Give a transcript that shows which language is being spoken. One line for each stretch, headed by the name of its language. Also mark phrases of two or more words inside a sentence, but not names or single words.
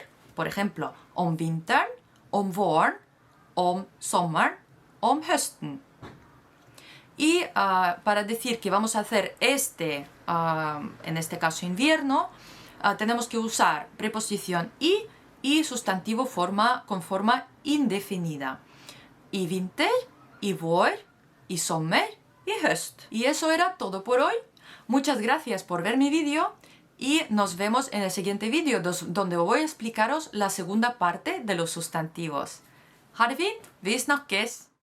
Spanish: Por ejemplo,
Norwegian: om vinteren, om våren, om sommeren, om høsten.
Spanish: Y para decir que vamos a hacer en este caso invierno, tenemos que usar preposición y sustantivo con forma indefinida.
Norwegian: I vinter, i vår, i sommer, i høst.
Spanish: Y eso era todo por hoy. Muchas gracias por ver mi vídeo y nos vemos en el siguiente vídeo donde voy a explicaros la segunda parte de los sustantivos.
Norwegian: Ha det fint! Vi snakkes!